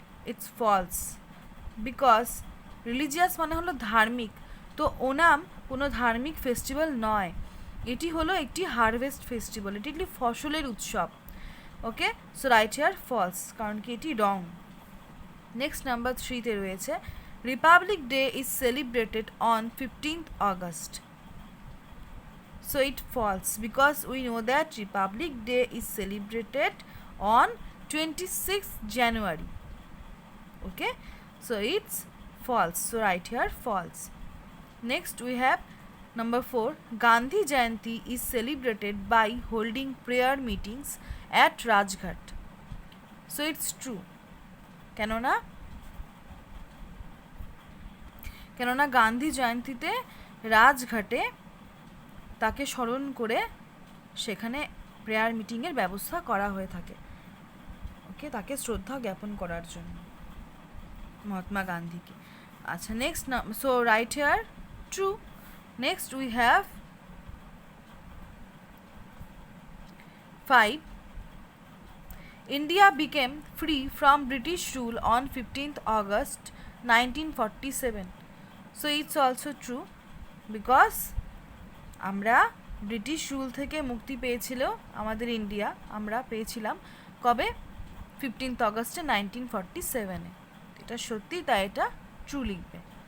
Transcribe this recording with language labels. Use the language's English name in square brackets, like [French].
[English] it's false, because [Bangla] religious মানে হলো ধার্মিক, তো ওনাম কোনো ধার্মিক ফেস্টিভ্যাল নয়, এটি হলো একটি হারভেস্ট ফেস্টিভ্যাল, এটি একটি ফসলের উৎসব। [English] okay, so right here false, [Bangla] কারণ কি এটি [English] রং। Next number 3-তে রয়েছে Republic Day is celebrated on 15th August. So it false, because we know that Republic Day is celebrated on 26th January. Okay, so it's false, so right here false. Next we have number 4, Gandhi Jayanti is celebrated by holding prayer meetings at Rajghat. So it's true, [Bangla] কেননা গান্ধী জয়ন্তীতে রাজঘাটে তাকে স্মরণ করে সেখানে prayer মিটিংয়ের ব্যবস্থা করা হয়ে থাকে। ওকে, তাকে শ্রদ্ধা জ্ঞাপন করার জন্য, মহাত্মা গান্ধীকে। [English] আচ্ছা, next so right here true. Next we have 5, India became free from British rule on 15th August 1947. So it's also true, because [Bangla] আমরা ব্রিটিশ রুল থেকে মুক্তি পেয়েছিল আমাদের ইন্ডিয়া, আমরা পেয়েছিলাম কবে? 15th August 1947-এ। এটা সত্যি, তাই এটা ট্রু লিখবে।